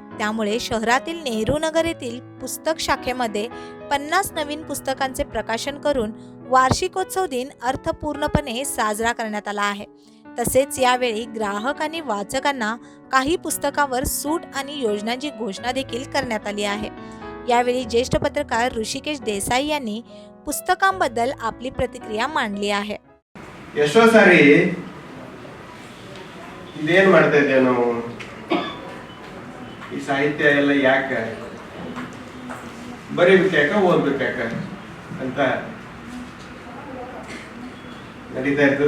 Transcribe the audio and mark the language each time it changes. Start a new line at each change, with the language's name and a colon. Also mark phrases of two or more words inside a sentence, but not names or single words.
Marathi: त्यामुळे शहरातील नेहरू नगर येथील पुस्तक शाखेमध्ये 50 नवीन पुस्तकांचे प्रकाशन करून वार्षिकोत्सव दिन अर्थपूर्णपणे साजरा करण्यात आला आहे। तसेच यावेळी ग्राहक आणि वाचकांना काही पुस्तकावर सूट आणि योजनांची घोषणा देखील करण्यात आली आहे। यावेळी ज्येष्ठ पत्रकार ऋषिकेश देसाई यांनी पुस्तकांबद्दल आपली प्रतिक्रिया मांडली आहे।
Kannada: ಎಷ್ಟೋ ಸಾರಿ ಇದೇನ್ ಮಾಡ್ತಾ ಇದ್ದೇವೆ ನಾವು, ಈ ಸಾಹಿತ್ಯ ಎಲ್ಲ ಯಾಕೆ ಬರೀಬೇಕಾಕ ಓದ್ಬೇಕಾಕ ಅಂತ ನಡೀತಾ ಇರ್ತದೆ।